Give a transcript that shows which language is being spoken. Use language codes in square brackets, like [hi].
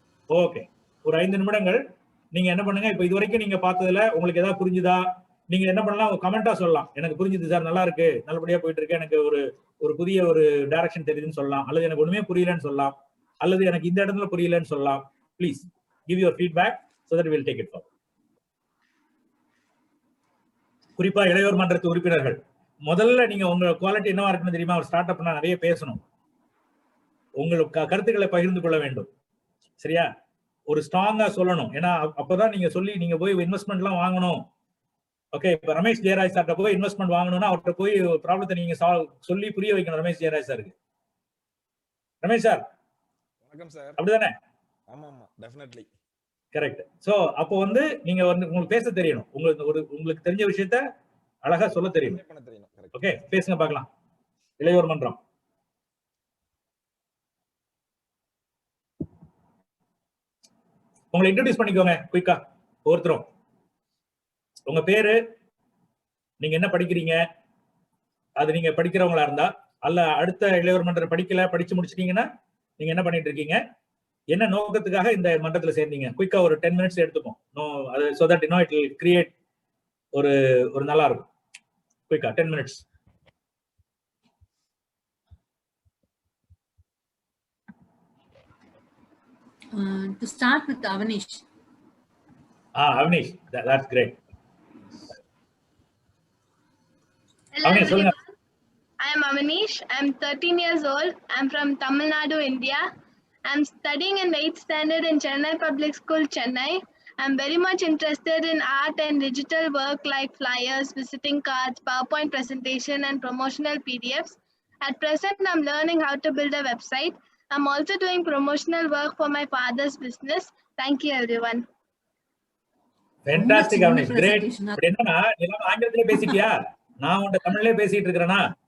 [ta] Okay, ஒரு 5 நிமிடங்கள் நீங்க என்ன பண்ணுங்க, இப்ப இது வரைக்கும் நீங்க பார்த்ததுல உங்களுக்கு ஏதாவது புரிஞ்சுதா, நீங்க என்ன பண்ணலாம், ஒரு கமெண்டா சொல்லலாம். எனக்கு புரிஞ்சுது சார், நல்லா இருக்கு, நல்லபடியா போயிட்டு இருக்கு, எனக்கு ஒரு புதிய ஒரு டைரக்ஷன் தெரியுதுன்னு சொல்லலாம், அல்லது எனக்கு ஒண்ணுமே புரியலன்னு சொல்லலாம், அல்லது எனக்கு இந்த இடத்துல புரியலன்னு சொல்லலாம். [en] Please give your feedback so that we will take it forward. [ta] குறிப்பா இளையோர் மன்றத்து உறுப்பினர்கள், முதல்ல நீங்க உங்க குவாலிட்டி என்னவா இருக்குன்னு தெரியுமா? ஒரு ஸ்டார்ட் அப்னா நிறைய பேசணும், உங்களுக்கு கருத்துக்களை பகிர்ந்து கொள்ள வேண்டும். சரியா? ஒரு ஸ்ட்ராங்கா சொல்லணும். ஏன்னா அப்பதான் நீங்க சொல்லி நீங்க போய் இன்வெஸ்ட்மெண்ட் எல்லாம் வாங்கணும். ஓகே, இப்ப ரமேஷ் ஜெயராஜ் சார்ட்ட போய் இன்வெஸ்ட்மெண்ட் வாங்கணும்னா அவர்கிட்ட போய் ப்ராப்ளத்தை நீங்க சொல்லி புரிய வைக்கணும். ரமேஷ் ஜெயராஜ் சாருக்கு. ரமேஷ் சார் வணக்கம் சார். அப்படிதானே? ஆமா ஆமா, டெஃபினெட்லி கரெக்ட். சோ அப்போ வந்து நீங்க வந்து உங்களுக்கு பேச தெரியணும், உங்களுக்கு தெரிஞ்ச விஷயத்த அழகா சொல்ல தெரியணும். ஓகே, பேசுங்க பார்க்கலாம். இளையோர் மன்றம். உங்களை இன்ட்ரோடியூஸ் பண்ணிக்கோங்க குயிக்கா ஒருத்தரும். உங்க பேரு, நீங்க என்ன படிக்கிறீங்க, அது நீங்க படிக்கிறவங்களா இருந்தா, அல்ல அடுத்த இளையோர் மன்றம் படிச்சு முடிச்சிட்டீங்கன்னா நீங்க என்ன பண்ணிட்டு இருக்கீங்க, என்ன நோக்கத்துக்காக இந்த மன்றத்துல சேர்ந்தீங்க, குயிக்கா ஒரு 10 மினிட்ஸ் எடுத்துப்போம். [en] so that you know it will create [ta] ஒரு நல்லா இருக்கும். குயிக்கா 10 minutes. [en] To start with Avanish. Avanish, that's great. Hello Avanish, everyone. I am Avanish. I am 13 years old. I am from Tamil Nadu, India. I am studying in 8th standard in Chennai Public School, Chennai. I am very much interested in art and digital work like flyers, visiting cards, PowerPoint presentation, and promotional PDFs. At present, I am learning how to build a website. I am also doing promotional work for my father's business. Thank you, everyone. Fantastic, Avanish. Great. [ta] என்னன்னா எல்லாம் ஆங்கிலத்திலே பேசிட்டியா? நான் உன்கிட்ட தமிழ்லயே பேசிட்டு இருக்கிறேனா?